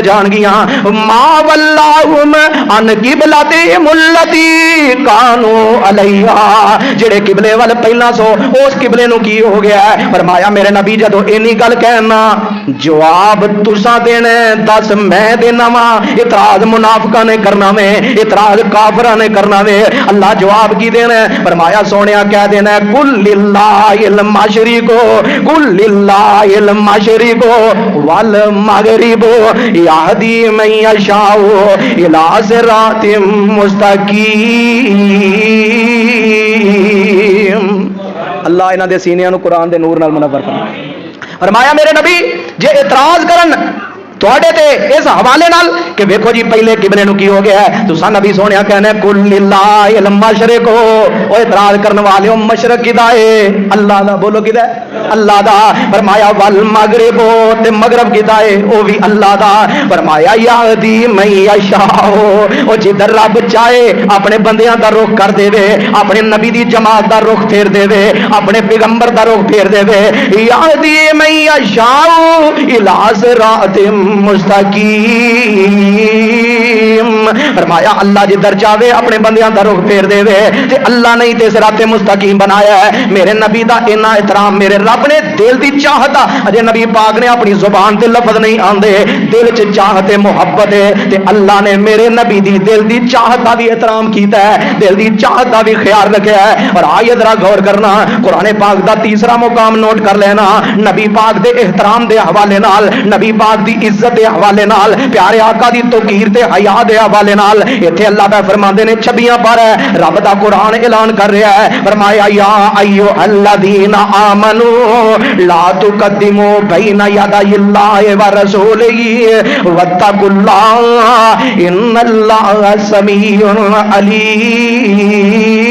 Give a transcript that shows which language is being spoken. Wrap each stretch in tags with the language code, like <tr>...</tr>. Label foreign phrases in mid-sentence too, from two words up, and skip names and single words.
<pa>جان گیاں</pa> <ar>ما واللہم ان قبلتہم التی کانوا علیہا</ar> <pa>جڑے قبلے وال پہلا سو اس قبلے نو کی ہو گیا ہے فرمایا میرے نبی جدو اینی گل کہنا جواب تساں دینا دس میں دینا وا اعتراض منافقاں نے کرنا وے اعتراض کافراں نے کرنا وے اللہ جواب کی دینا فرمایا سونیا کہہ دینا</pa> <ar>کل للہ المشرق کل للہ المشرق والمغرب یہدی من یشاء الی صراط مستقیم</ar> <pa>اللہ انہاں دے سینیاں نو قرآن دے نور نال منور فرمائے فرمایا میرے نبی جے اعتراض کرن تواڈے تے اس حوالے نال کہ ویکھو جی پہلے قبلے نو کی ہو گیا ہے تساں نبی سونیا کہنے</pa> <ar>کل للہ المشرق</ar> <pa>او اعتراض کرنے والے مشرق کدا ہے اللہ دا بولو کدا ہے اللہ دا فرمایا والمغرب تے مغرب کدا ہے او بھی اللہ دا فرمایا</pa> <ar>یہدی من یشاء</ar> <pa>او جدھر رب چاہے اپنے بندیاں دا رخ کر دے وے اپنے نبی دی جماعت دا رخ پھیر دے وے اپنے پیغمبر دا رخ پھیر دے وے</pa> <ar>یہدی من یشاء الی صراط مستقیم</ar> <pa>فرمایا اللہ جدھر چاہے اپنے بندیاں دا رخ پھیر دے وے تے اللہ نہیں تے</pa> <ar>صراط مستقیم</ar> <pa>بنایا ہے میرے نبی دا اتنا احترام میرے رب نے دل دی چاہت اجے نبی پاک نے اپنی زبان تے لفظ نہیں آندے دل چ چاہت محبت ہے تے اللہ نے میرے نبی دی دل دی چاہت دا بھی احترام کیتا ہے دل دی چاہت دا بھی خیال رکھیا ہے اور آئیے ذرا غور کرنا قرآن پاک دا تیسرا مقام نوٹ کر لینا نبی پاک دے احترام دے حوالے نال نبی پاک دی عزت دے حوالے نال پیارے آقا دی توقیر تے حیا دے حوالے نال ایتھے اللہ پہ فرماندے نے 26 پر رب دا قرآن اعلان کر رہا ہے فرمایا</pa> <ar>یا ایھا الذین آمنوا لا تقدموا بین یدی اللہ ورسولہ واتقوا اللہ ان اللہ سمیع علیم</ar>